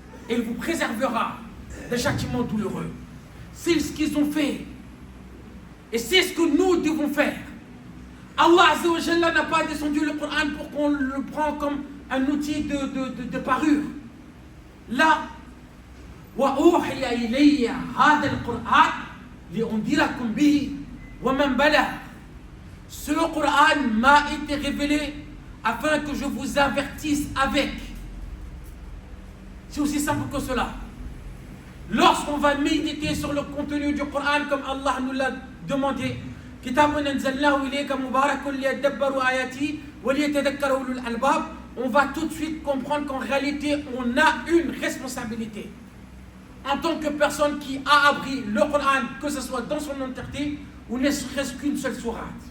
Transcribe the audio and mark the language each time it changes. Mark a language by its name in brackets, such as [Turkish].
[French] Et il vous préservera d'un châtiment douloureux. C'est ce qu'ils ont fait. Et c'est ce que nous devons faire. Allah Azza wa Jalla n'a pas descendu le Coran pour qu'on le prenne comme un outil de parure. Là, [Arabic] وأوحي إلي هذا القرآن لأنذركم به ومن بلغ. [French] Ce Coran m'a été révélé afin que je vous avertisse avec. C'est aussi simple que cela. Lorsqu'on va méditer sur le contenu du Coran comme Allah nous l'a demandé, [Arabic] كتاب أنزلناه إليك مبارك ليدبروا آياته وليتذكر أولو الألباب, [French] on va tout de suite comprendre qu'en réalité on a une responsabilité en tant que personne qui a appris le Coran, que ce soit dans son entièreté ou ne serait-ce qu'une seule sourate.